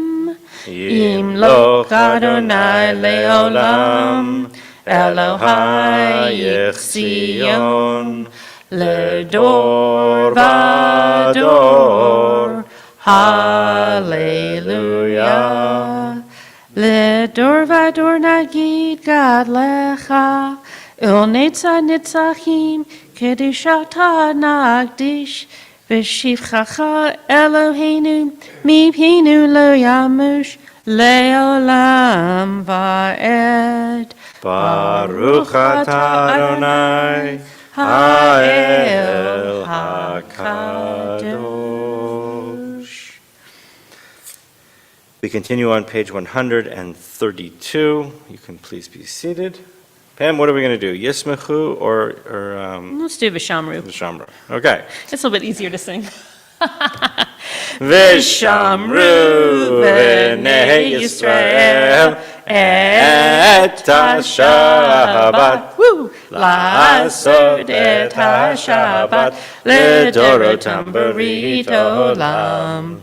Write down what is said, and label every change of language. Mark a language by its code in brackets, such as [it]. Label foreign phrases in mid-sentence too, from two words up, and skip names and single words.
[he] ימלוך אדוני לעולם אלוהיך ציון לדור ודור הללויה. לדור ודור נגיד גודלך, ולנצח נצחים קדושתך נקדיש ושבחך אלוהינו מפינו לא ימוש לעולם ועד. ברוך אתה אדוני האל הקדוש. [en] We continue on page 132. You can please be seated. Pam, what are we going to do? Yismechu or Let's do Vishamru. the Shamra? Okay. It's a little bit easier to sing. [he] ושמרו בני ישראל את השבת לעשות את השבת לדורותם ברית עולם.